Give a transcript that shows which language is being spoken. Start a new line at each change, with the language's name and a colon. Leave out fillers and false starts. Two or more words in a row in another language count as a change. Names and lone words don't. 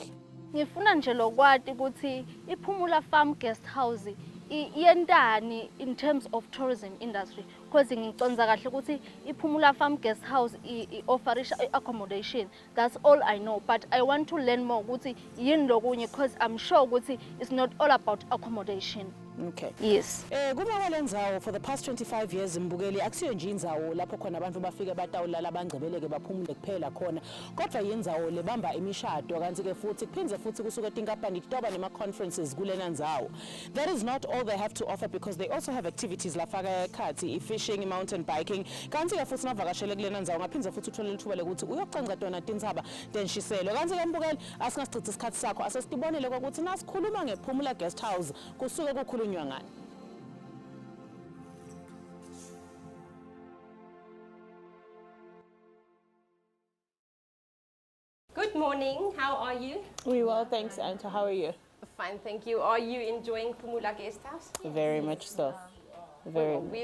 Swati: ngifuna nje lokwati ukuthi iPhumula Guesthouse yendani
English: in terms of tourism industry because
Swati: ngiconza kahle ukuthi iPhumula Guesthouse offerisha
English: accommodation that's all I know but I want to learn more
Swati: ukuthi yini lokunye
English: because I'm sure ukuthi it's not all about accommodation. Okay. Yes.
Swati: Kuma lendzawo
English: for the past 25 years
Swati: imbukeli akusiyo nje indzawo lapho khona abantu bafike batawulala bangcebeleke baphumule kuphela khona kodwa yindzawo lebamba imishado kanti ke futhi kuphinze futhi kusuka tinkampani toba nema conferences kulena ndzawo.
English: That is not all they have to offer because they also have activities
Swati: lafaka ekhathi
English: fishing, mountain biking
Swati: kanti ke futhi navakashele kulena ndzawo ngaphinze futhi uthole lithuba lekuthi uyocanca tona tintsaba tenshiselo kanti ke mbukeli asingasichitha isikhathi sakho asesibonile ukuthi nasikhuluma ngePhumula Guesthouse kusuke kukhulu
English: Good morning, how are you? We well, thanks, Anta. How are you? Fine, thank you. Are you enjoying Phumula Guesthouse? Very much so. Very much